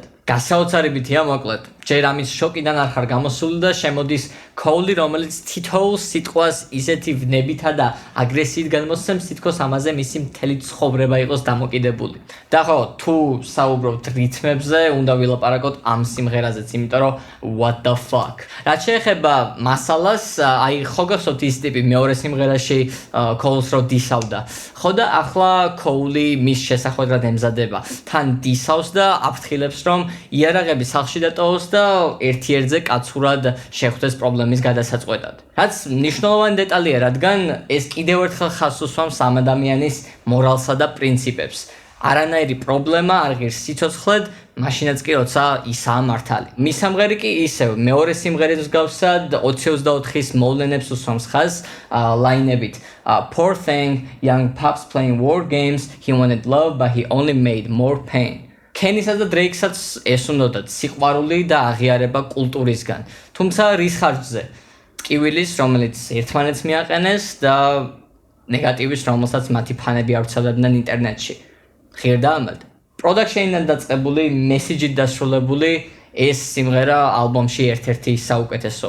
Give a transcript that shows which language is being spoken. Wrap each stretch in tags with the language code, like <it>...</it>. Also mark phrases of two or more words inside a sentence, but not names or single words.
<ka>გასაოცარებითია მოკლედ. ჯერ ამის შოკიდან არ ხარ გამოსული და შემოდის Cole, რომელიც თითოეულ სიტყვას ისეთი ვნებითა და აგრესიით გადმოსცემს, თითქოს ამაზე მისი მთელი ცხოვრება იყოს დამოკიდებული. და ხო, თუ საუბრობთ რითმებზე, უნდა ვილაპარაკოთ ამ სიმღერაზეც, იმიტომ რომ</ka> <en>what the fuck.</en> <ka>რაც შეეხება მასალას, აი ხო გახსოვთ ის ტიპი მეორე სიმღერაში Cole-ს რო დისავდა. ხო და ახლა Cole მის შესახვედრად ემზადება. თან დისავს და აფრთხილებს, რომ იარაღები სახლში დატოვოს და ერთ-ერთზე კაცურად შეხვდეს პრობლემის გადასაწყვეტად. რაც მნიშვნელოვანი დეტალია, რადგან ეს კიდევ ერთხელ ხაზს უსვამს ამ ადამიანის მორალსა და პრინციპებს. არანაირი პრობლემა არ ღირს სიცოცხლედ, მაშინაც კი როცა ისაა მართალი. მის სამღერი კი ისევ მეორე სიმღერის მსგავსად 2024-ის მოვლენებს უსვამს ხაზს ლაინებით</ka> <en>Poor thing, young pups playing war games, he wanted love but he only made more pain.</en> <ka>Kenny-სა და Drake-საც ეს უნდათ სიყვარული და აღიარება კულტურისგან. თუმცა რის ხარჯზე? ტკივილის, რომელიც ერთმანეთს მიაყენეს და ნეგატივის, რომელსაც მათი ფანები ავრცელებდნენ ინტერნეტში. ღირდა ამად. პროდაქშენიდან დაწყებული, მესიჯით დასრულებული ეს სიმღერა ალბომში ერთ-ერთი საუკეთესოა.</ka>